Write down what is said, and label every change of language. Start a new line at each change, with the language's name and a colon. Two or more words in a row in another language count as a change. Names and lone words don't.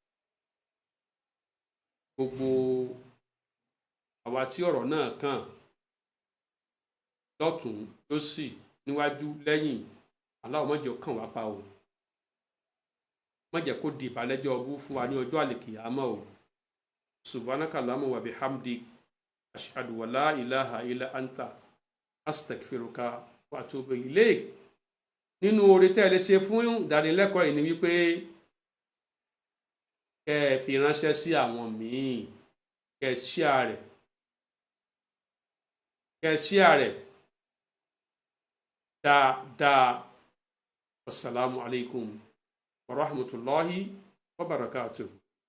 Yoruba: Gbogbo àwa tí ọ̀rọ̀ náà kàn lọ́tùn lósì níwájú lẹ́yìn Allah má jẹ́ ó kàn wá pa o, má jẹ́ kó di ìbálẹ́jọ́ ọbú fún wa ní ọjọ́ àlìkìyámọ̀ o.
Arabic: سبحانك اللهم وبحمدك أشهد ولا إله إلا أنت أستغفرك وأتوب إليك.
Yoruba: Nínú oore tẹ́ ẹ lè ṣe fún ìdánilẹ́kọ̀ọ́ yìí ni wípé kẹ́ ẹ fi ránṣẹ́ sí àwọn míì, kẹ́ ẹ share rẹ̀ dáadáa.
Arabic: والسلام عليكم ورحمة الله وبركاته.